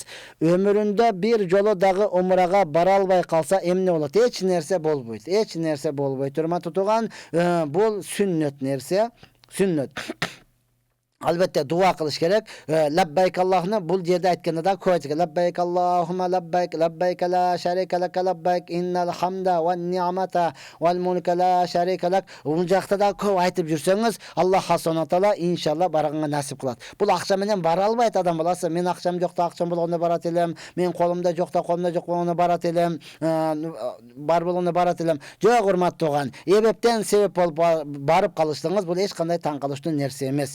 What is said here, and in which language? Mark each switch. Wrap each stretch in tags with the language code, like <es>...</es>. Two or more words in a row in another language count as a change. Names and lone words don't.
<ky>Өмүрүндө бир жолу дагы умрага бара албай калса эмне болот? Эч нерсе болбойт. Эч нерсе болбойт. Урматтаган, бул сүннөт нерсе, сүннөт. Албетте дуа кылыш керек.</ky> <ar>لبيك الله</ar> <ky>бул жерде айтканда да көйт.</ky> <ar>لبيك اللهم لبيك، لبيك لا شريك لك، لبيك إن الحمد والنعمة والملك لا شريك لك.</ar> <ky>Бул жакта да көп айтып жүрсөңүз, Аллах Субхана таала иншалла барганга насип кылат. Бул акча менен бара албайт адам баласы. Мен акчам жокта акчам болгондо барат элем, мен колумда жокта колумда жок болгондо барат элем, бар болгондо барат элем. Жок, урматтаган, эбептен себеп болуп барып калыштыңыз, бул эч кандай таң калыштуу нерсе эмес.</ky>